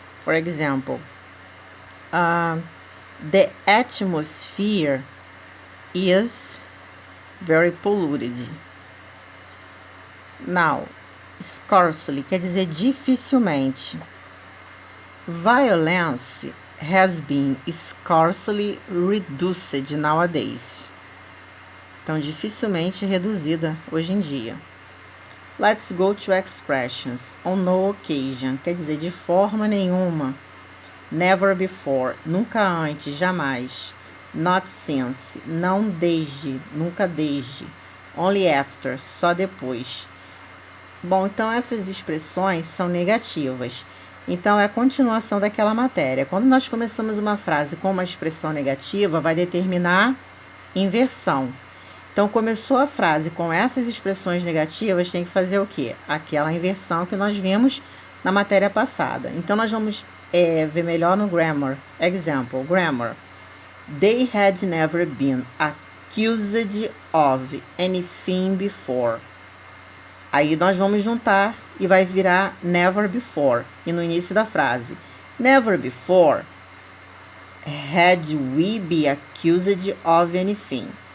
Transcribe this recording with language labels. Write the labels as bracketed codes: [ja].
[en] For example, the atmosphere is very polluted. [pt] Now, scarcely quer dizer dificilmente. [en] Violence has been scarcely reduced nowadays. [pt] Então, dificilmente reduzida hoje em dia. [en] Let's go to expressions. [pt] On no occasion quer dizer de forma nenhuma. Never before, nunca antes, jamais. Not since, não desde, nunca desde. Only after, só depois. Bom, então essas expressões são negativas. Então, é a continuação daquela matéria. Quando nós começamos uma frase com uma expressão negativa, vai determinar inversão. Então, começou a frase com essas expressões negativas, tem que fazer o quê? Aquela inversão que nós vimos na matéria passada. Então, nós vamos ver melhor no grammar. [en] Example, grammar. They had never been accused of anything before. [pt] Aí nós vamos juntar e vai virar never before. E no início da frase, [en] never before had we been accused of anything.